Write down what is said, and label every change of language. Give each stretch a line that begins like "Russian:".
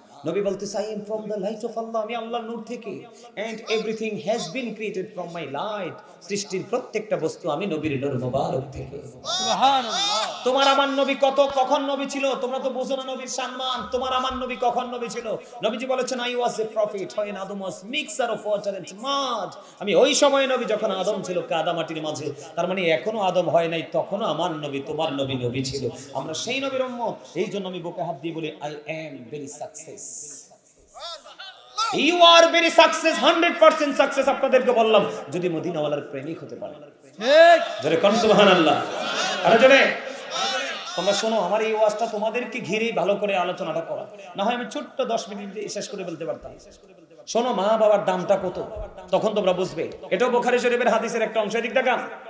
Bangla: নবী বলতেছে
English: I am from the light of Allah,
Bangla: আমি আল্লাহর নূর থেকে,
English: and everything has been created from my light,
Bangla: সৃষ্টির প্রত্যেকটা বস্তু আমি নবীর নূর মোবারক থেকে। সুবহানাল্লাহ। তোমার আমার নবী কখন নবী ছিল? তোমরা তো বুঝো না নবীর সম্মান। তোমার আমার নবী কখন নবী ছিল? নবীজি বলেছেন
English: I was a prophet when Adam was mixture of water and mud.
Bangla: আমি ওই সময় নবী যখন আদম ছিল কাদা মাটির মাঝে। তার মানে এখনো আদম হয় নাই, তখনও আমার নবী তোমার নবী ছিল। আমরা সেই নবীর উম্মত। এই জন্য আমি বুকে হাত দিয়ে বলি
English: I am very success. You are very success, 100% success।
Bangla: আপনাদেরকে বললাম যদি মদিনাওয়ালার প্রেমিক হতে পারে। ঠিক জোরে কোন সুবহানাল্লাহ। আরে জোরে। তোমরা শোনো, আমার এই ওয়াজটা তোমাদেরকে ঘিরেই ভালো করে আলোচনাটা করা, না হয় আমি ছোট্ট 10 মিনিট শেষ করে বলতে পারতাম। শোনো, মা বাবার দামটা কত তখন তোমরা বুঝবে। এটাও বুখারী শরীফের হাদিসের একটা অংশ। এদিক দেখান।